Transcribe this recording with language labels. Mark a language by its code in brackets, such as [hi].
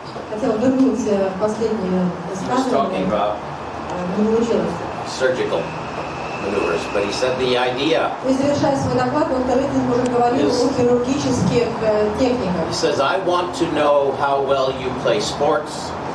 [ru] Хотел вернуть последнее высказывание. Не получилось. [en] Surgical maneuvers, but he said the idea. [ru] И завершая свой доклад, доктор Эттинг уже говорил о хирургических техниках. [en] He says, I want to know how well you play sports.